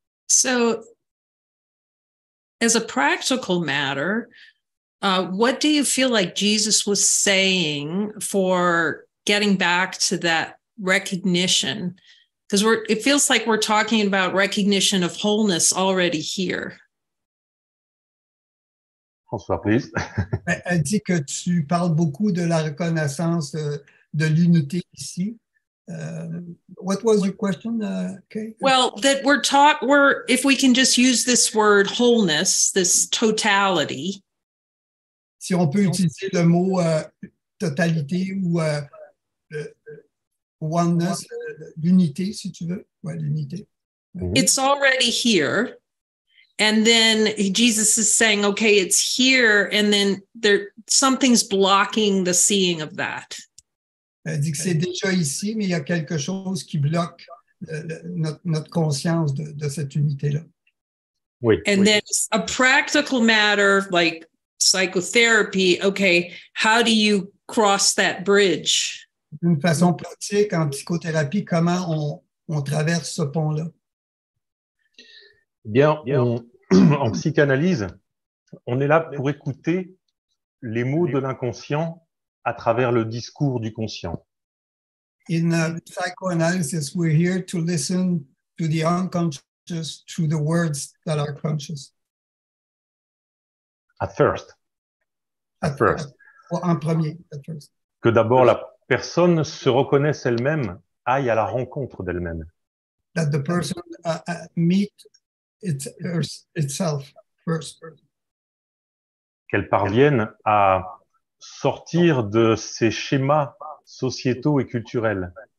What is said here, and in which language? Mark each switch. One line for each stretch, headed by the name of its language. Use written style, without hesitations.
English: So, as a practical matter, what do you feel like Jesus was saying for getting back to that recognition? Because it feels like we're talking about recognition of wholeness already here. François, please.
French: Elle dit que tu parles beaucoup de la reconnaissance de l'unité ici.
English: What was your question, Kay? Well, that if we can just use this word wholeness, this totality.
French: Si on peut utiliser le mot totalité ou oneness, l'unité, si tu veux. Ouais, l'unité.
English: It's already here. And then Jesus is saying, okay, it's here. And then something's blocking the seeing of that.
French: Elle dit que c'est déjà ici, mais il y a quelque chose qui bloque notre conscience de cette unité-là. Oui.
English: And then a practical matter like psychotherapy, okay, how do you cross that bridge?
French: D'une façon pratique, en psychothérapie, comment on traverse ce pont-là? Bien, en psychanalyse, on est là pour écouter les mots de l'inconscient à travers le discours du conscient.
English: In psychoanalysis, we're here to listen to the unconscious through the words that are conscious. At first.
French: En premier,
English: at first.
French: Que d'abord la personne se reconnaisse elle-même, aille à la rencontre d'elle-même.
English: That the person meet itself first.
French: Qu'elle parvienne à sortir de ces schémas sociétaux et culturels.